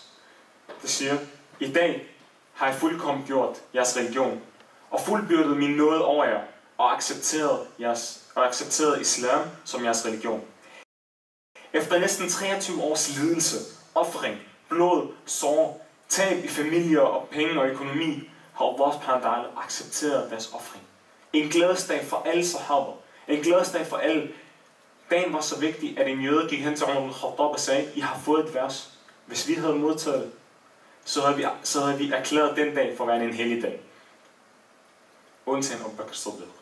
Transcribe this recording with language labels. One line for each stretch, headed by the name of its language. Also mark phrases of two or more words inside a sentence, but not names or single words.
Danish: Det siger, i dag har jeg fuldkommen gjort jeres religion, og fuldbyrdet min nåde over jer, og accepteret og accepteret islam som jeres religion. Efter næsten 23 års lidelse, ofring, blod, sorg, tab i familier og penge og økonomi, har
Arabic: الله سبحانه وتعالى
Danish: accepteret deres ofring. En glædesdag for alle sahaber. En glædesdag for alle. Dagen var så vigtig, at en jøde gik hen til Umar ibn Khattab og sagde, I har fået et vers. Hvis vi havde modtaget det, så havde vi erklæret den dag for at være en hellig dag. Undtagen Abu Bakr Siddiq.